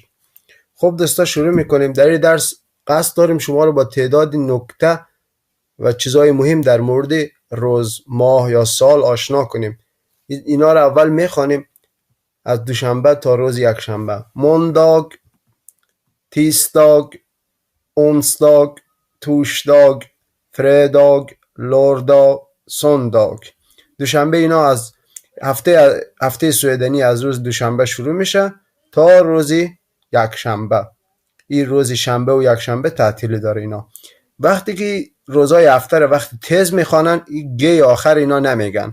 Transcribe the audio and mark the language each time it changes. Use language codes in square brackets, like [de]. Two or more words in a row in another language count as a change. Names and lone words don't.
[tg] خب دوستا شروع میکنیم. در این درس قصد داریم شما رو با تعداد نکته و چیزهای مهم در مورد روز، ماه یا سال آشنا کنیم. اینا رو اول میخوانیم از دوشنبه تا روز یکشنبه. [sv] مونداگ، tisdag, onsdag, torsdag, fredag, lördag, söndag. [tg] دوشنبه اینا از هفته سوئدنی از روز دوشنبه شروع میشه تا روز یکشنبه. این روز شنبه و یکشنبه تعطیل داره اینا. وقتی که روزای هفته رو وقتی تیز میخوانن این گی آخر اینا نمیگن.